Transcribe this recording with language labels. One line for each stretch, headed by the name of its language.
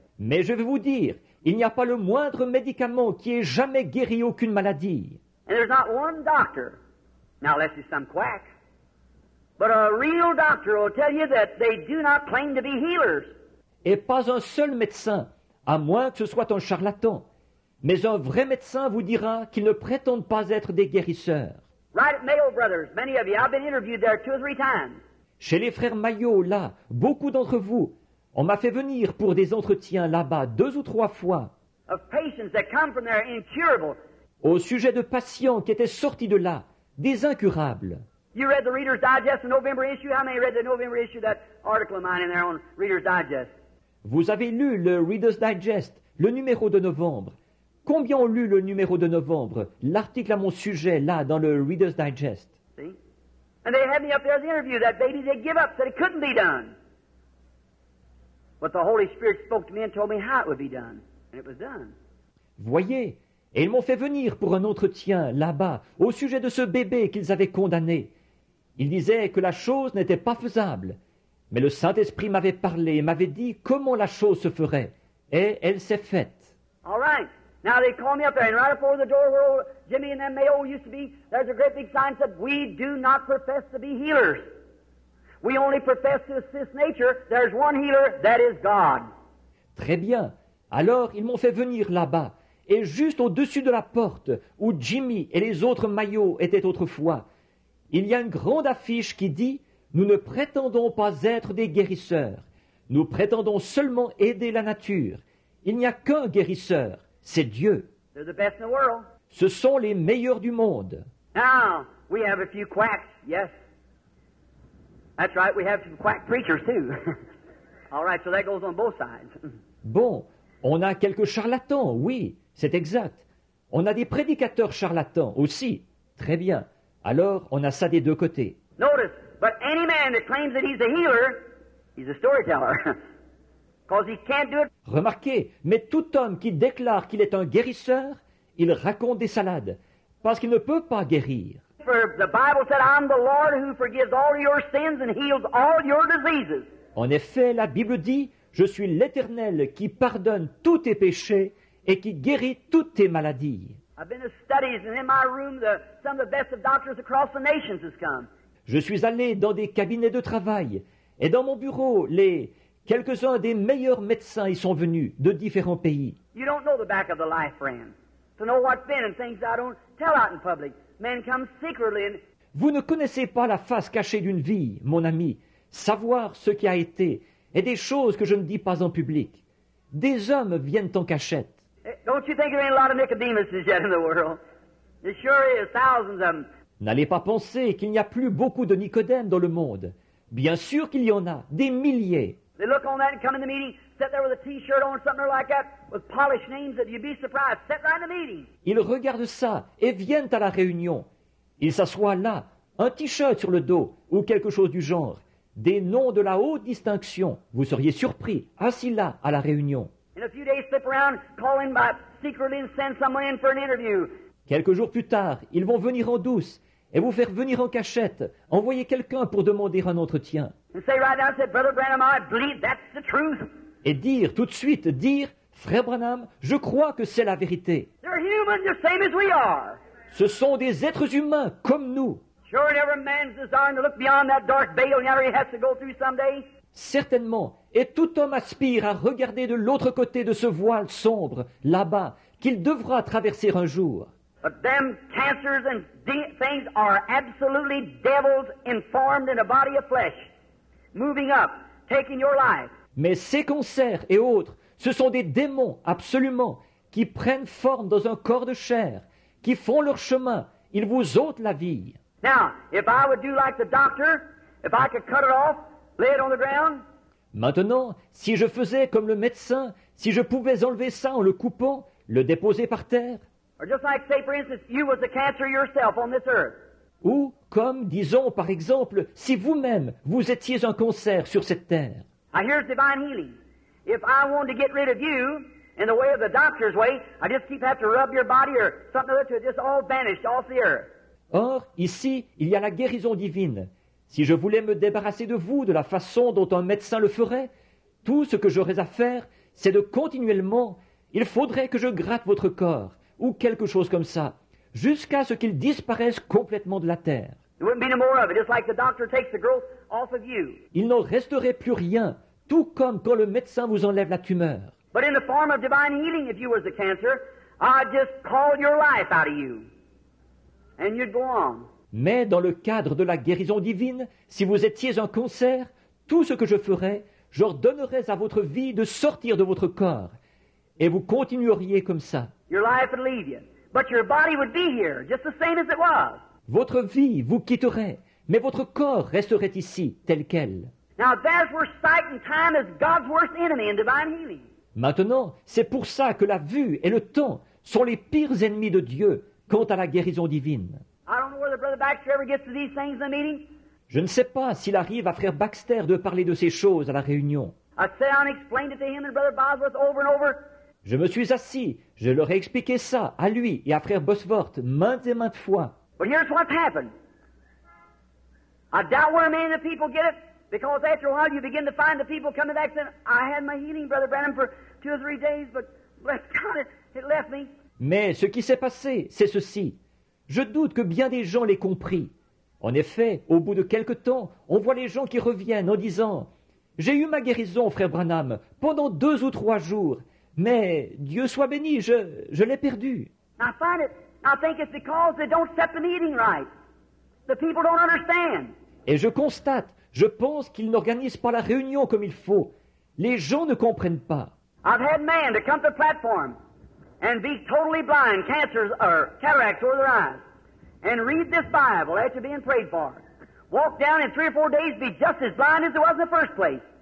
French: Mais je vais vous dire, il n'y a pas le moindre médicament qui ait jamais guéri aucune maladie.
English: And there's not one doctor, now unless he's some quack, but a real doctor will tell you that they do not claim to be healers.
French: Et pas un seul médecin, à moins que ce soit un charlatan. Mais un vrai médecin vous dira qu'ils ne prétendent pas être des guérisseurs.
English: Right at Mayo Brothers, many of you, I've been interviewed there 2 or 3 times.
French: Chez les frères Maillot, là, beaucoup d'entre vous, on m'a fait venir pour des entretiens là-bas 2 ou 3 fois,
English: Of patients that come from there incurable.
French: au sujet de patients qui étaient sortis de là, des incurables.
English: You read the Reader's Digest, the November issue? How many read the November issue, that article of mine in there on Reader's Digest?
French: Vous avez lu le Reader's Digest, le numéro de novembre. Combien ont lu le numéro de novembre, l'article à mon sujet, là, dans le Reader's Digest?
English: See? And they had me up there as an interview. That baby, they give up, said it couldn't be done. But the Holy Spirit spoke to me and told me how it would be done. And it was done.
French: Voyez, et ils m'ont fait venir pour un entretien là-bas au sujet de ce bébé qu'ils avaient condamné. Ils disaient que la chose n'était pas faisable, mais le Saint-Esprit m'avait parlé et m'avait dit comment la chose se ferait, et elle s'est faite.
English: All right. Now they called me up there, and right before the door where old Jimmy and them Mayo used to be, there's a great big sign that said, "We do not profess to be healers. We only profess to assist nature. There's one healer, that is God."
French: Très bien. Alors ils m'ont fait venir là-bas, et juste au-dessus de la porte où Jimmy et les autres Maillots étaient autrefois, il y a une grande affiche qui dit « Nous ne prétendons pas être des guérisseurs. Nous prétendons seulement aider la nature. Il n'y a qu'un guérisseur, c'est Dieu.
English: They're the best in the world.
French: Ce sont les meilleurs du monde. »
English: Now, we have a few quacks, yes. That's right, we have some quack preachers too. All right, so that goes on both sides.
French: Bon, on a quelques charlatans, oui, c'est exact. On a des prédicateurs charlatans aussi. Très bien. Alors, on a ça des deux côtés.
English: Notice, but any man that claims that he's a healer, he's a storyteller. Because he can't do it.
French: Remarquez, mais tout homme qui déclare qu'il est un guérisseur, il raconte des salades, parce qu'il ne peut pas guérir.
English: For the Bible said, "I'm the Lord who forgives all your sins and heals all your diseases."
French: En effet, la Bible dit, « Je suis l'Éternel qui pardonne tous tes péchés et qui guérit toutes tes maladies.
English: I've been to studies, and in my room, some of the best of doctors across the nations has come.
French: Je suis allé dans des cabinets de travail, et dans mon bureau, quelques-uns des meilleurs médecins y sont venus de différents pays.
English: You don't know the back of the life, friend. To know what's been and things I don't tell out in public. Men come secretly and
French: Vous ne connaissez pas la face cachée d'une vie, mon ami, savoir ce qui a été, et des choses que je ne dis pas en public. Des hommes viennent en cachette.
English: don't you think there ain't a lot of Nicodemuses yet in the world? There sure is, thousands of them.
French: N'allez pas penser qu'il n'y a plus beaucoup de Nicodème dans le monde. Bien sûr qu'il y en a, des milliers.
English: They look on that and come in the meeting, sit there with a T-shirt on or something like that, with polished names that you'd be surprised. Sit right in the meeting.
French: Ils regardent ça et viennent à la réunion. Ils s'assoient là, un t-shirt sur le dos ou quelque chose du genre. Des noms de la haute distinction. Vous seriez surpris, assis là à la réunion.
English: In a few days, slip around, call in by secretly and send someone in for an interview.
French: Quelques jours plus tard, ils vont venir en douce et vous faire venir en cachette, envoyer quelqu'un pour demander un entretien.
English: And say right now, say, Brother Branham, I believe that's the truth.
French: Et dire tout de suite, Frère Branham, je crois que c'est la vérité.
English: They're human, the same as we are.
French: Ce sont des êtres humains comme nous.
English: Sure, and every man's desiring to look beyond that dark veil yonder he has to go through someday.
French: Certainement, et tout homme aspire à regarder de l'autre côté de ce voile sombre, là-bas, qu'il devra traverser un jour.
English: But them cancers and things are absolutely devils informed in a body of flesh, moving up, taking your life.
French: Mais ces cancers et autres, ce sont des démons, absolument, qui prennent forme dans un corps de chair, qui font leur chemin, ils vous ôtent la vie.
English: Now, if I would do like the doctor, if I could cut it off, lay it on the ground.
French: Maintenant, si je faisais comme le médecin, si je pouvais enlever ça en le coupant, le déposer par terre,
English: Or just like, say, for instance, you was the cancer yourself on this earth.
French: ou comme, disons par exemple, si vous-même, vous étiez un cancer sur cette terre.
English: Now, here's divine healing. If I wanted to get rid of you, in the way of the doctor's way, I just keep have to rub your body or something or other till it just all vanish off the earth.
French: Or, ici, il y a la guérison divine. Si je voulais me débarrasser de vous de la façon dont un médecin le ferait, tout ce que j'aurais à faire, c'est de continuellement, il faudrait que je gratte votre corps, ou quelque chose comme ça, jusqu'à ce qu'il disparaisse complètement de la terre.
English: There wouldn't be no more of it, just like the doctor takes the growth off of you.
French: Il n'en resterait plus rien, tout comme quand le médecin vous enlève la tumeur.
English: But in the form of divine healing, if you was the cancer, I'd just call your life out of you. And you'd go on.
French: Mais dans le cadre de la guérison divine, si vous étiez un cancer, tout ce que je ferais, j'ordonnerais à votre vie de sortir de votre corps. Et vous continueriez comme ça.
English: Your life would leave you. But your body would be here, just the same as it was.
French: Votre vie vous quitterait, mais votre corps resterait ici, tel quel.
English: Now there's where sight and time is God's worst enemy in divine healing.
French: Maintenant, c'est pour ça que la vue et le temps sont les pires ennemis de Dieu quant à la guérison divine.
English: I don't know whether Brother Baxter ever gets to these things in the meeting.
French: Je ne sais pas s'il arrive à frère Baxter de parler de ces choses à la réunion.
English: I sat down and explained it to him and Brother Bosworth over and over.
French: Je me suis assis, je leur ai expliqué ça à lui et à frère Bosworth maintes et maintes fois.
English: But here's what's happened. I doubt where many of the people get it, because after a while you begin to find the people coming back saying, I had my healing, Brother Branham, for 2 or 3 days, but bless God, it left me.
French: Mais ce qui s'est passé, c'est ceci. Je doute que bien des gens l'aient compris. En effet, au bout de quelque temps, on voit les gens qui reviennent en disant « J'ai eu ma guérison, frère Branham, pendant 2 ou 3 jours, mais Dieu soit béni, je l'ai perdu. »
English: I think it's because they don't set the meeting right. The people don't understand.
French: Et je constate, je pense qu'ils n'organisent pas la réunion comme il faut. Les gens ne comprennent pas.
English: I've had men to come to the platform and be totally blind, cancers or cataracts over their eyes, and read this Bible after being prayed for. Walk down in 3 or 4 days, be just as blind as it was in the first place.